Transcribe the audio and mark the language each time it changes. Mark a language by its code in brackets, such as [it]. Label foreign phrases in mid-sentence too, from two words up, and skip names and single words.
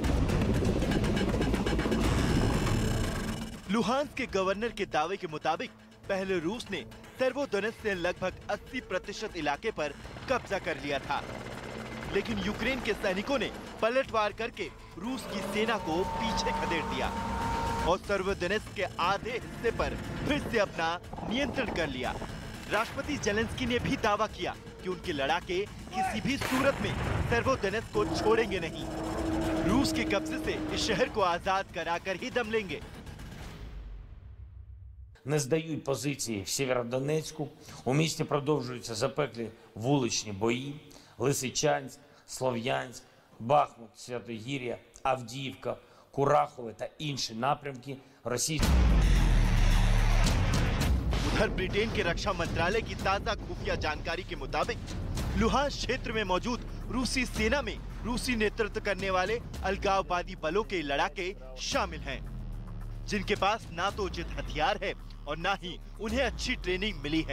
[hi] लुहांस्क के गवर्नर के दावे के मुताबिक पहले रूस ने सेवेरोडोनेत्स्क से लगभग 80% इलाके पर कब्जा कर लिया था, लेकिन यूक्रेन के सैनिकों ने पलटवार करके रूस की सेना को पीछे खदेड़ दिया और सेवेरोडोनेत्स्क के आधे हिस्से पर फिर से अपना नियंत्रण कर लिया। राष्ट्रपति जेलेंस्की ने भी दावा किया कि उनके लड़ाके किसी भी सूरत में सेवेरोडोनेत्स्क को छोड़ेंगे नहीं। रूस के कब्जे से इस शहर को आजाद कराकर ही दम लेंगे। [uk] Не здають позиції в Сєвєродонецьку. У місті продовжуються запеклі вуличні бої. Лисичанськ, Слов'янськ, Бахмут, Святогір'я, Авдіївка, Курахове та інші напрямки російських. [hi] उधर ब्रिटेन के रक्षा मंत्रालय की ताजा खुफिया जानकारी के मुताबिक लुहांस्क क्षेत्र में मौजूद रूसी सेना में रूसी नेतृत्व करने वाले अलगाववादी बलों के लड़ाके शामिल हैं, जिनके पास ना तो उचित हथियार है और ना ही उन्हें अच्छी ट्रेनिंग मिली है।